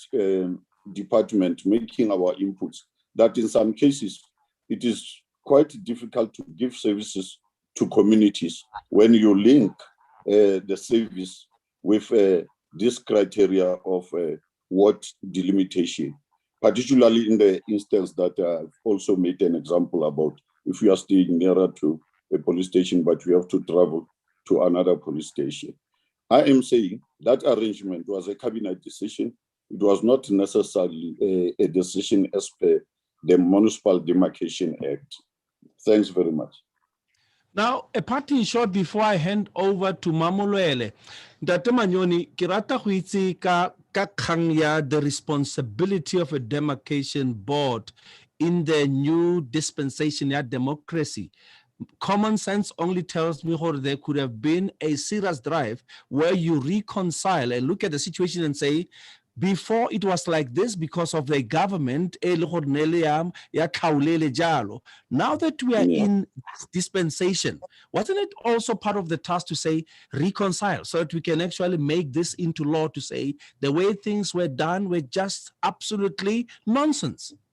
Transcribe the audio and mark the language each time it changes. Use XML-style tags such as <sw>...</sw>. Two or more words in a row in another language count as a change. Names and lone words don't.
<en>department, making our inputs, that in some cases, it is quite difficult to give services to communities when you link the service with this criteria of ward delimitation, particularly in the instance that I've also made an example about if you are staying nearer to a police station, but you have to travel to another police station. I am saying that arrangement was a cabinet decision. It was not necessarily a decision as per the Municipal Demarcation Act. Thanks very much. Now, a parting shot before I hand over to Mamolwele. Ntate Manyoni,</en> <tn>ke rata go itse ka kgang ya</tn> <en>the responsibility of a demarcation board in the new dispensation ya democracy. Common sense only tells me that there could have been a serious drive where you reconcile and look at the situation and say, before it was like this because of the government, now that we are in this dispensation, wasn't it also part of the task to say reconcile so that we can actually make this into law to say the way things were done were just absolutely nonsense?</en>